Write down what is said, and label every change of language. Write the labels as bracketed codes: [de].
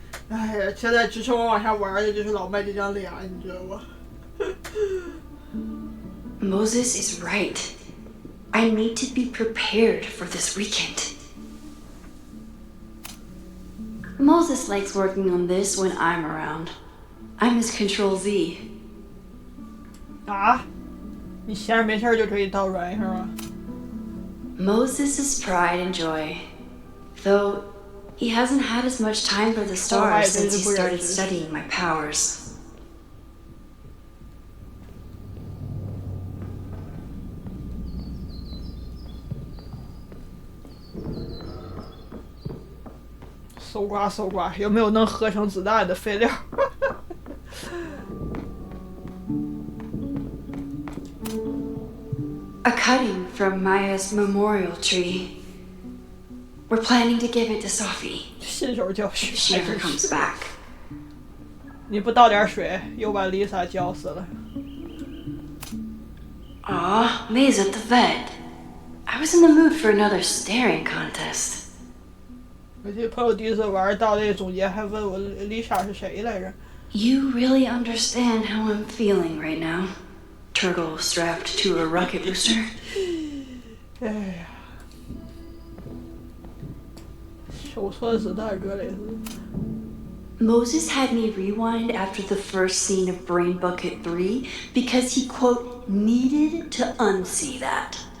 [zh] 哎呀，现在支撑我往下玩的就是老麦这张脸，你知道吗？ [en] Moses is right. I need to be prepared for this weekend. Moses likes working on this when I'm around. I'm his Control Z. [zh] 啊？你闲着没事就可以倒软是吗？ [en] Moses' pride and joy. Though he hasn't had as much time for the stars since he started studying my powers. [zh] 搜刮搜刮，有没有能合成子弹的废料？ [en] A cutting from Maya's memorial tree. We're planning to give it to Sophie [zh] 新手教学。 [en] if she ever comes back. [zh] 你不倒点水，又把 Lisa 浇死了。 [en] Aw, May's at the vet. I was in the mood for another staring contest. [zh] 我记得朋友第一次玩到那总结还问我 Lisa 是谁来着。 [en] You really understand how I'm feeling right now. Turtle strapped to a rocket booster. [zh] 哎呀，手搓子弹这类似。 [en] Moses had me rewind after the first scene of Brain Bucket 3 because he, quote, needed to unsee that.